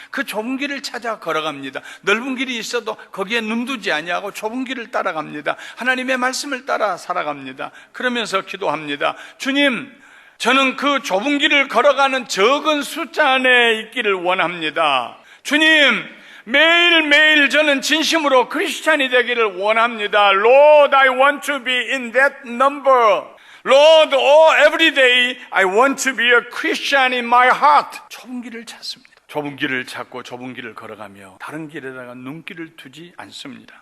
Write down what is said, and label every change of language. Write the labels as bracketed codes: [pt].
[ko] 그 좁은 길을 찾아 걸어갑니다. 넓은 길이 있어도 거기에 눈두지 아니하고 좁은 길을 따라갑니다. 하나님의 말씀을 따라 살아갑니다. 그러면서 기도합니다. 주님, 저는 그 좁은 길을 걸어가는 적은 숫자 안에 있기를 원합니다. 주님, 매일매일 저는 진심으로 크리스찬이 되기를 원합니다. [en] Lord, I want to be in that number. Lord, every day I want to be a Christian in my heart. [ko] 좁은 길을 찾습니다. 좁은 길을 찾고 좁은 길을 걸어가며 다른 길에다가 눈길을 두지 않습니다.